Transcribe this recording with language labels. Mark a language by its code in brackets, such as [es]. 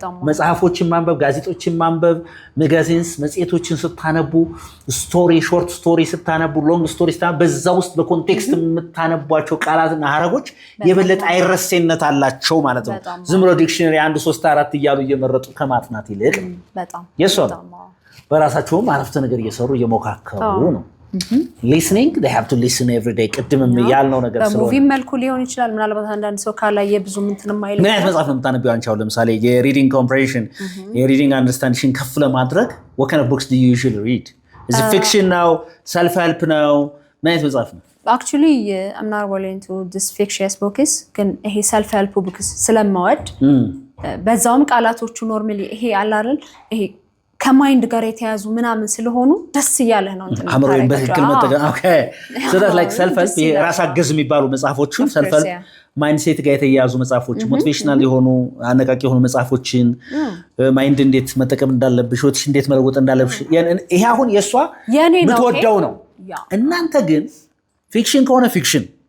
[am] መጽሐፎችን ማንበብ ጋዜጦችን ማንበብ ማጋዚንስ መጽሔቶችን ስታነቡ ስቶሪ ሾርት ስቶሪ ስታነቡ ሎንግ ስቶሪ ስታነቡ በዛ ውስጥ በኮንቴክስት የምታነቧቸው ቃላትና ሐረጎች የበለጠ አይረሴነት አላቸው ማለት ነው። ዝም ብሎ ዲክሽነሪ 1 3 4 እያሉ እየመረጡ ከማጥናት ይልቅ በጣም የሰሩ በራሳቸውም አረፍተ ነገር እየሰሩ እየሞካከሩ ነው። [en] listening they have to listen every day [am] ቅድምም ያልነው ነገር ስለሆነ በሙቪ መልኩ ሊሆን ይችላል። ምናልባት አንዳንድ ሰው ካላየ ብዙ ምንትን ማይል ምን አይነት መጽሐፍ ነው የምታነቢው አንቺ? አሁን ለምሳሌ የሪዲንግ ኮምፕሬንሽን የሪዲንግ አንደርስታንዲንግ ከፍ ለማድረግ [en] what kind of books do you usually read? is it fiction now self help now? [am] ምን አይነት መጽሐፍ ነው? [en] actually I'm not really into this fictitious books [am] ግን ይሄ [en] self help books [am] ስለማወድ በዛውም ቃላቶቹ ኖርማሊ ይሄ አለ አይደል ይሄ ከማይንድ ጋር የተያዙ ምናምን ስለሆኑ ደስ ይያለህ ነው እንትን አምሮን በትክክል መጠቀም ኦኬ [en] so that like self help [am] ራስ አገዝ የሚባሉ መጽሐፎችን self help ማይንድሴት ጋር የተያዙ መጽሐፎች ሞቲቬሽናል የሆኑ አነቃቂ የሆኑ መጽሐፎችን ማይንድ እንዴት መጠቀም እንዳለብሽ ወጥሽ እንዴት መለወጥ እንዳለብሽ ይሄ አሁን የሷ ምትወደው ነው። እናንተ ግን ፊክሽን ከሆነ ፊክሽን